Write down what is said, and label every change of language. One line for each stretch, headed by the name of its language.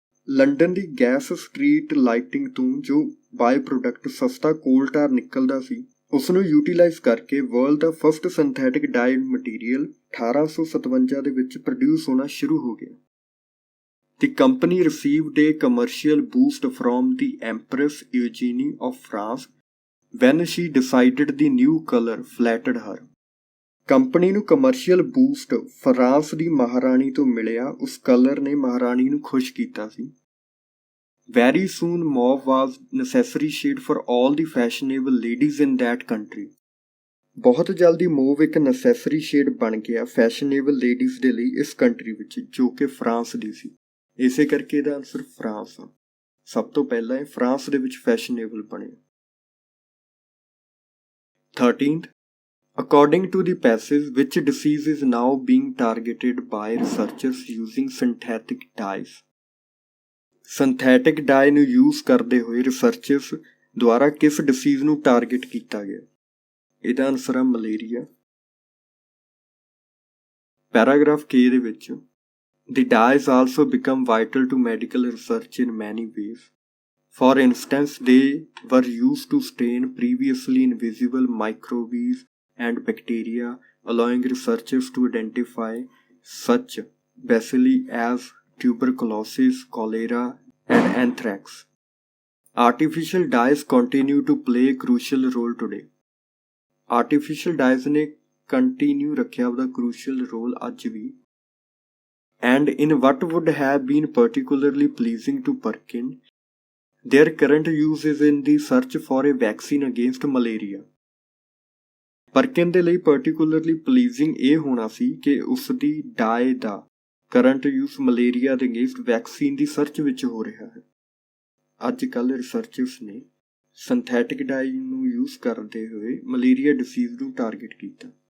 Punjabi: London ਦੀ gas street lighting ਤੋਂ ਜੋ ਬਾਈ product ਸਸਤਾ ਕੋਲ ਟਾਰ ਨਿਕਲਦਾ ਸੀ, ਉਸ ਨੂੰ ਯੂਟੀਲਾਈਜ਼ ਕਰਕੇ ਵਰਲਡ ਦਾ ਫਸਟ ਸਿੰਥੈਟਿਕ ਡਾਈਡ ਮਟੀਰੀਅਲ 1857 ਦੇ ਵਿੱਚ ਪ੍ਰੋਡਿਊਸ ਹੋਣਾ ਸ਼ੁਰੂ ਹੋ ਗਿਆ।
English: The company received a commercial boost from the Empress Eugenie of France when she decided the new color flattered her.
Punjabi: Company ਨੂੰ ਕਮਰਸ਼ੀਅਲ ਬੂਸਟ ਫਰਾਂਸ ਦੀ ਮਹਾਰਾਣੀ ਤੋਂ ਮਿਲਿਆ। ਉਸ ਕਲਰ ਨੇ ਮਹਾਰਾਣੀ ਨੂੰ ਖੁਸ਼ ਕੀਤਾ ਸੀ।
English: Very soon mauve was necessary shade for all the fashionable ladies in that country.
Punjabi: ਬਹੁਤ ਜਲਦੀ ਮੋਵ ਇੱਕ ਨੈਸੈਸਰੀ ਸ਼ੇਡ ਬਣ ਗਿਆ ਫੈਸ਼ਨੇਬਲ ਲੇਡੀਜ਼ ਦੇ ਲਈ ਇਸ ਕੰਟਰੀ ਵਿੱਚ, ਜੋ ਕਿ ਫਰਾਂਸ ਦੀ ਸੀ। ਇਸੇ ਕਰਕੇ ਇਹਦਾ ਆਨਸਰ ਫਰਾਂਸ ਆ। ਸਭ ਤੋਂ ਪਹਿਲਾਂ ਇਹ ਫਰਾਂਸ ਦੇ ਵਿੱਚ ਫੈਸ਼ਨੇਬਲ ਬਣਿਆ।
English: 13th, according to the passage, which disease is now being targeted by researchers using synthetic dyes?
Punjabi: Synthetic ਡਾਈ ਨੂੰ ਯੂਜ਼ ਕਰਦੇ ਹੋਏ ਰਿਸਰਚਰਸ ਦੁਆਰਾ ਕਿਸ ਡਿਸੀਜ਼ ਨੂੰ ਟਾਰਗੇਟ ਕੀਤਾ ਗਿਆ? ਇਹਦਾ ਆਨਸਰ ਆ ਮਲੇਰੀਆ। ਪੈਰਾਗ੍ਰਾਫ ਕੇ ਦੇ ਵਿੱਚ
English: The dyes also become vital to medical research in many ways. For instance, they were used to stain previously invisible microbes and bacteria, allowing researchers to identify such bacilli as tuberculosis, cholera, and anthrax. Artificial dyes continue to play a crucial role today. Artificial dyes
Punjabi: ਨੇ continue ਰੱਖਿਆ ਉਹਦਾ
English: crucial role
Punjabi: ਅੱਜ ਵੀ।
English: And in what would have been particularly pleasing to Perkin, their current use is in the search for a vaccine against malaria.
Punjabi: Perkin ਦੇ ਲਈ
English: particularly pleasing
Punjabi: ਇਹ ਹੋਣਾ ਸੀ ਕਿ ਉਸ ਦੀ ਡਾਈ ਦਾ ਕਰੰਟ ਯੂਜ਼ ਮਲੇਰੀਆ ਦੇ ਅਗੇਂਸਟ ਵੈਕਸੀਨ ਦੀ search ਵਿੱਚ ਹੋ ਰਿਹਾ ਹੈ। ਅੱਜ ਕੱਲ੍ਹ ਰਿਸਰਚਰਸ ਨੇ ਸਿੰਥੈਟਿਕ ਡਾਈ ਨੂੰ ਯੂਜ਼ ਕਰਦੇ ਹੋਏ ਮਲੇਰੀਆ ਡਿਸੀਜ਼ ਨੂੰ ਟਾਰਗੇਟ ਕੀਤਾ।